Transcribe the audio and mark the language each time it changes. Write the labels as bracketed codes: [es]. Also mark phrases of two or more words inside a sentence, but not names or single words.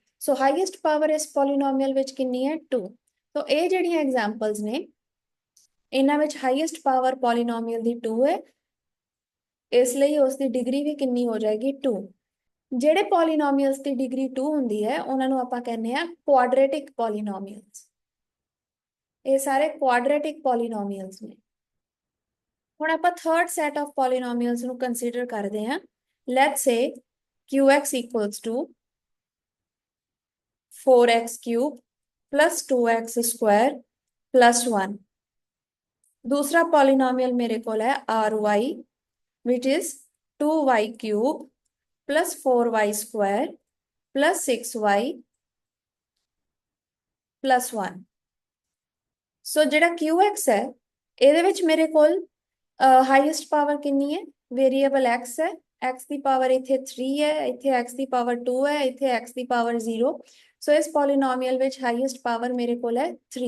[pa] ਸੋ [en] highest power [pa] ਇਸ ਪੋਲੀਨੋਮੀਅਲ ਵਿੱਚ ਕਿੰਨੀ ਹੈ 2। ਸੋ ਇਹ ਜਿਹੜੀਆਂ ਐਗਜ਼ਾਮਪਲਸ ਨੇ ਇਹਨਾਂ ਵਿੱਚ [en] highest power polynomial [pa] ਦੀ 2 ਹੈ, ਇਸ ਲਈ ਉਸ ਦੀ ਡਿਗਰੀ ਵੀ ਕਿੰਨੀ ਹੋ ਜਾਏਗੀ 2। ਜਿਹੜੇ ਪੋਲੀਨੋਮੀਅਲਸ ਦੀ ਡਿਗਰੀ 2 ਹੁੰਦੀ ਹੈ ਉਹਨਾਂ ਨੂੰ ਆਪਾਂ ਕਹਿੰਦੇ ਆ [en] quadratic polynomials. [pa] ਇਹ ਸਾਰੇ [en] quadratic polynomials [pa] ਨੇ। ਹੁਣ ਆਪਾਂ [en] third set of polynomials [pa] ਨੂੰ ਕੰਸੀਡਰ ਕਰਦੇ ਹਾਂ। [en] let's say qx equals to 4x³ plus 2x² plus 1। [hi] दूसरा पॉलिनोमियल मेरे को है ry [en] which is 2y³ plus 4y² plus 6y plus 1। [pa] ਸੋ ਜਿਹੜਾ qx ਹੈ ਇਹਦੇ ਵਿੱਚ ਮੇਰੇ ਕੋਲ [en] highest power [pa] ਕਿੰਨੀ ਹੈ ਵੇਰੀਏਬਲ x ਹੈ। x ਦੀ ਪਾਵਰ ਇੱਥੇ 3 ਹੈ, ਇੱਥੇ x ਦੀ ਪਾਵਰ 2 ਹੈ, ਇੱਥੇ x ਦੀ ਪਾਵਰ 0। ਸੋ ਇਸ ਪੋਲੀਨੋਮੀਅਲ ਵਿੱਚ [en] highest power [pa] ਮੇਰੇ ਕੋਲ ਹੈ 3।